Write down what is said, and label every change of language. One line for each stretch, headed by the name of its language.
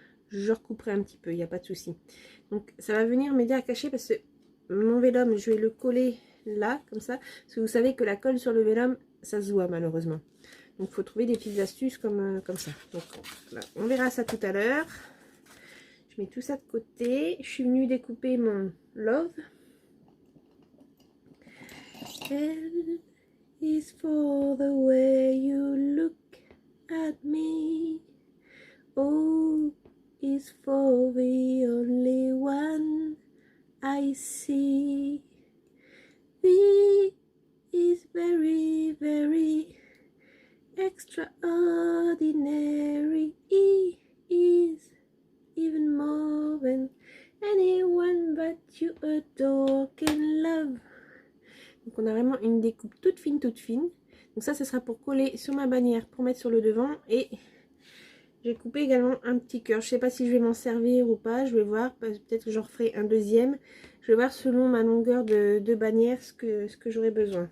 French: Je recouperai un petit peu, il n'y a pas de souci. Donc, ça va venir m'aider à cacher parce que mon vélum, je vais le coller là, comme ça. Parce que vous savez que la colle sur le vélum, ça se voit malheureusement. Donc, il faut trouver des petites astuces comme ça. Donc, là, on verra ça tout à l'heure. Je mets tout ça de côté. Je suis venue découper mon love.
English: L is for the way you look at me. O is for the only one I see. V is very, very extraordinary. E is even more than anyone but you adore can love.
French: Donc on a vraiment une découpe toute fine, toute fine. Donc ça, ce sera pour coller sur ma bannière, pour mettre sur le devant. Et j'ai coupé également un petit cœur. Je sais pas si je vais m'en servir ou pas, je vais voir. Peut-être que j'en referai un deuxième. Je vais voir selon ma longueur de bannière ce que j'aurai besoin.